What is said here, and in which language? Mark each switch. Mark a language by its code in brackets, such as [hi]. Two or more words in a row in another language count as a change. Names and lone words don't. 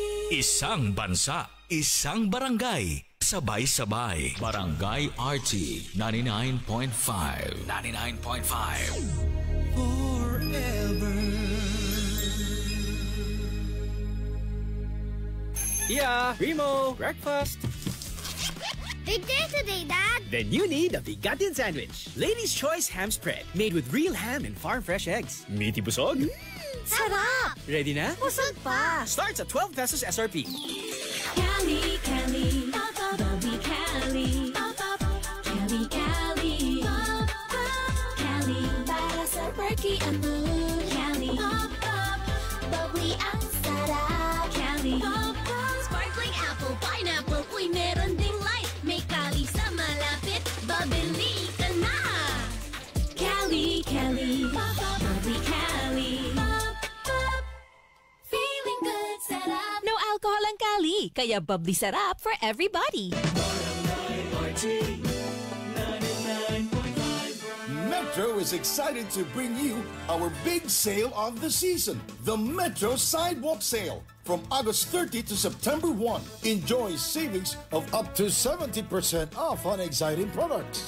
[tl] Isang bansa, isang barangay, sabay-sabay. Barangay RT 99.5. 99.5. Forever. [en] Yeah, Primo, breakfast. Big day today, Dad. Then you need a Bigatin sandwich. Ladies' Choice ham spread, made with real ham and farm-fresh eggs. [tl] Meaty busog. Sarap! Ready na? Busog pa! [en] Starts at 12 pesos SRP. [tl] Cali, Cali, Bubby Cali, Cali, Cali, Cali, para sa perky ang mood. Cali, bubbly ang sarap. [en] Cali, sparkling apple, pineapple, [tl] uy meron ding [en] light. [tl] May Cali sa malapit, babili ka na. Cali, Cali, bubbly Cali. [en] Feeling good, sarap. No alcohol [tl] ang Cali, kaya bubbly sarap [en] for everybody. Metro is excited to bring you our big sale of the season, the Metro Sidewalk Sale. From August 30 to September 1, enjoy savings of up to 70% off on exciting products.